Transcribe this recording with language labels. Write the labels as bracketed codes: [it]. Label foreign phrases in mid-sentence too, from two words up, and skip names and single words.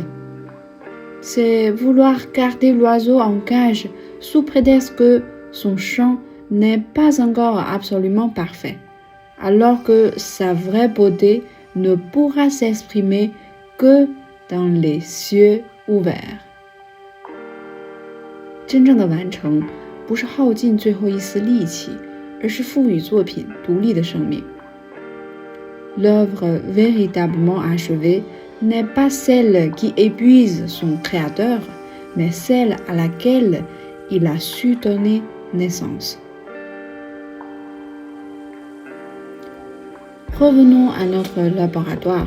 [fr] C'est vouloir garder l'oiseau en cage sous prétexte que son chant n'est pas encore absolument parfait, alors que sa vraie beauté ne pourra s'exprimer que dans les cieux ouverts. [zh] 真正的完成，不是耗尽最后一丝力气，而是赋予作品独立的生命。 [fr] L'œuvre véritablement achevée n'est pas celle qui épuise son créateur, mais celle à laquelle il a su donner naissance. Revenons à notre laboratoire.